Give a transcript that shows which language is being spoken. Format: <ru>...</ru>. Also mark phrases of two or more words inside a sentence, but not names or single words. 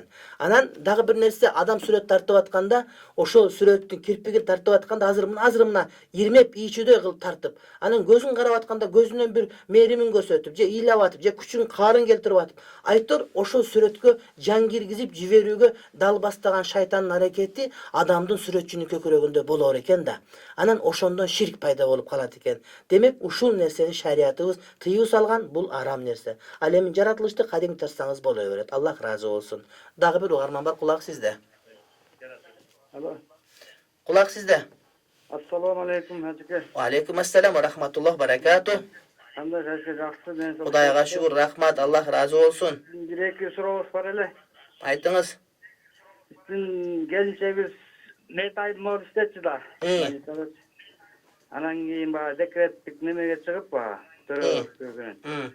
<ky>Анан дагы бир нерсе, адам сүрөт тартып атканда, ошол сүрөттүн кирпигин тартып атканда азыр мына ирмеп ийчүдөй кылып тартып, анан көзүн карап атканда көзүнөн бир мээримин көрсөтүп, же ыйлап атып, же күчүн каарын келтирип атып, айтор ошол сүрөткө жан киргизип жиберүүгө дал бастаган шайтандын аракети адамдын сүрөтчүнүн көкүрөгүндө болор экен да. Анан ошондон ширк пайда болуп калат экен. Демек, ушул нерсени шариятыбыз тыюу салган, бул арам нерсе. Ал эми жаратылышты кадим тарсаңыз боло берет. Аллах ыраазы болсун. Дагы бир угарман бар, кулак сизде. Алло. Кулак сизде.</ky> <ar>السلام عليكم, Хажике. وعليكم السلام ورحمة الله بركاته.</ar> <ky>Кандай Хажике, жакшы, мен Кудайга шүгүр, рахмат, Аллах ыраазы болсун. Бир-эки сурообуз бар эле. Айтыңыз. Биздин келинчегибиз нет айдмор иштечи да. Анан кийин баягы декреттик немеге чыгып баягы төрөгөн.</ky>